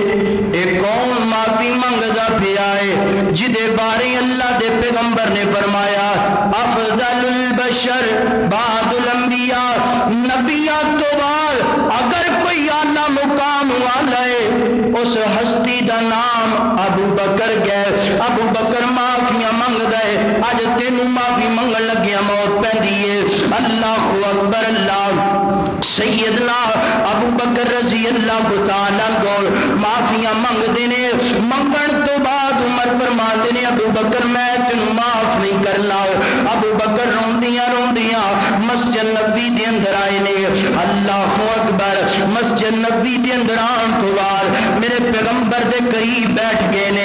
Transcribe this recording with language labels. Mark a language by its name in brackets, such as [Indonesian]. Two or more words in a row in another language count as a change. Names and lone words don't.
[Punjabi] ایک کون معافی منگدا پیا ہے جدے بارے اللہ دے پیغمبر نے فرمایا [Arabic] أفضل البشر بعد الأنبياء, [Punjabi] نبیاں تو بعد اگر کوئی اعلیٰ مقام والا ہے اس ہستی دا نام ابوبکر گئے. ابوبکر معافیاں منگدا ہے، اج تینوں معافی منگن لگیا موت پیندی ہے. [Arabic] الله أكبر. [Punjabi] اللہ سیدنا ابوبکر [Arabic] رضي الله تعالى [Punjabi] کو معافیاں منگدے نے. منگن تو بعد عمر فرماندے نے ابوبکر میں تینوں معاف نہیں کرنا. ابوبکر روندیاں روندیاں مسجد نبی دے اندر آئے نے. [Arabic] الله أكبر. [Punjabi] مسجد نبی دے اندر آنے تو بعد میرے پیغمبر دے قریب بیٹھ گئے نے.